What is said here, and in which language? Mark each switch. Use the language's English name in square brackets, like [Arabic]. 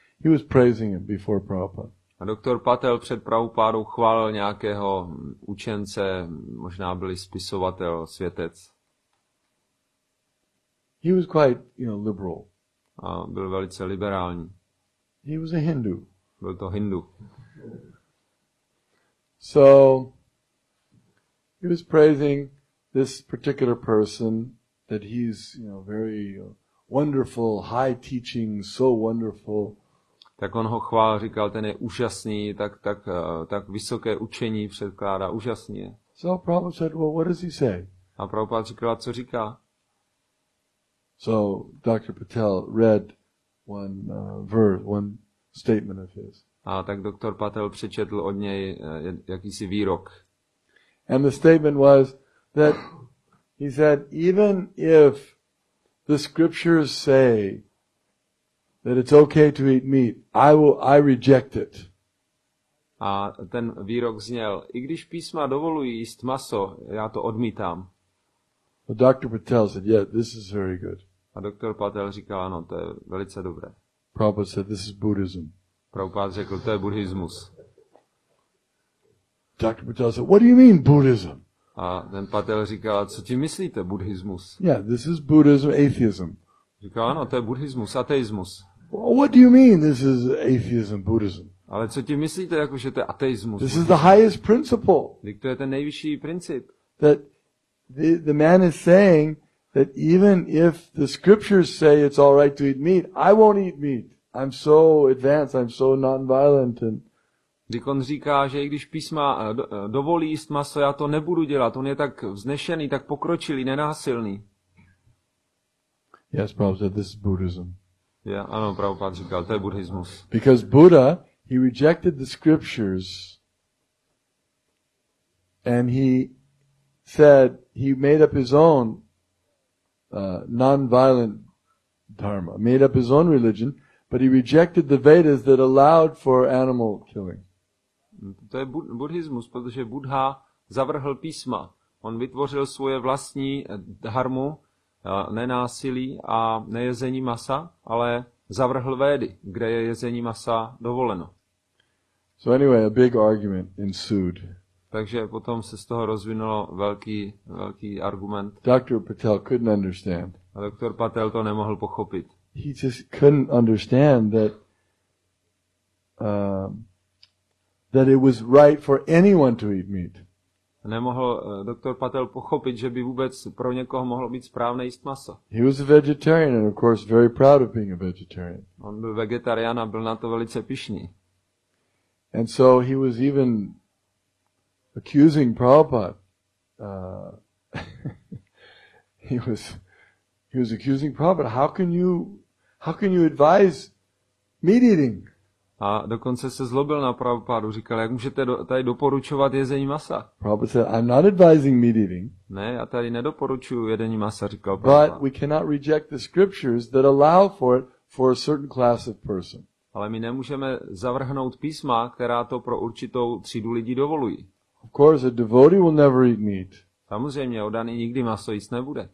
[English] He was praising him before Prabhupada. [Czech] A doktor Patel před Prabhupádou chválil nějakého učence, možná byl spisovatel, světec. [English] He was quite, liberal. [Czech] A byl velice liberální. [English] He was a Hindu. [Czech] Byl to Hindu. [English] So he was praising this particular person that he's, very wonderful, high teaching, so wonderful. [Czech] Tak on ho chválil, říkal, ten je úžasný, tak vysoké učení předkládá, úžasný je. [English] So Prabhupada said, well, what does he say? [Czech] A Prabhupada říkal, co říká? [English] So Dr. Patel read one statement of his. [Czech] A tak doktor Patel přečetl od něj jakýsi výrok. [English] And the statement was that he said, even if the scriptures say that it's okay to eat meat, I reject it. [Czech] A ten výrok zněl, i když písma dovolují jíst maso, já to odmítám. [English] But Dr. Patel said, yeah, this is very good. [Czech] A doktor Patel říkal, ano, to je velice dobré. [English] Prabhupada said, this is Buddhism. [Czech] Prabhupada řekl, to je buddhismus. [English] Dr. Patel said, what do you mean Buddhism? [Czech] A ten Patel říkal, co ti myslíte, buddhismus? [English] Yeah, this is Buddhism, atheism. [Czech] Říkal, ano, to je buddhismus, ateismus. [English] What do you mean this is atheism, Buddhism? [Czech] Ale co ti myslíte, jakože to je ateismus? [English] This is the highest principle. [Czech] Vždyť to je ten nejvyšší princip. [English] That the man is saying that even if the scriptures say it's all right to eat meat, I won't eat meat. I'm so advanced, I'm so non-violent. [Czech] Když on říká, že i když písma dovolí jíst maso, já to nebudu dělat. On je tak vznešený, tak pokročilý, nenásilný. [English] Yes, Prabhupada said, this is Buddhism. [Czech] Ano, Prabhupada říkal, to je buddhismus. [English] Because Buddha, he rejected the scriptures and he said, he made up his own non-violent dharma, made up his own religion, but he rejected the Vedas that allowed for animal killing. [Czech] To je buddhismus, protože Buddha zavrhl písma. On vytvořil svoje vlastní dharmu, nenásilí a nejezení masa, ale zavrhl Védy, kde je jezení masa dovoleno. [English] So anyway, a big argument ensued. [Czech] Takže potom se z toho rozvinulo velký argument. [English] Dr. Patel couldn't understand. [Czech] A doktor Patel to nemohl pochopit. [English] he just couldn't understand that it was right for anyone to eat meat. [Czech] Nemohl doktor Patel pochopit, že by vůbec pro někoho mohlo být správné jíst maso. [English] He was a vegetarian and of course very proud of being a vegetarian. [Czech] On byl vegetarián a byl na to velice pyšný. [English] And so he was even accusing Prabhupada. He was accusing Prabhupada. How can you advise meat eating? [Czech] A dokonce se zlobil na Prabhupádu. Říkal, jak můžete tady doporučovat jezení masa? [English] Prabhupada said, I'm not advising meat eating. [Czech] Ne, já tady nedoporučuji jedení masa, říkal Prabhupada. [English] But we cannot reject the scriptures that allow for it for a certain class of person. [Czech] Ale my nemůžeme zavrhnout písma, která to pro určitou třídu lidí dovolují. [English] Of course, a devotee will never eat meat. [Czech] Samozřejmě, oddaný nikdy maso jíst nebude.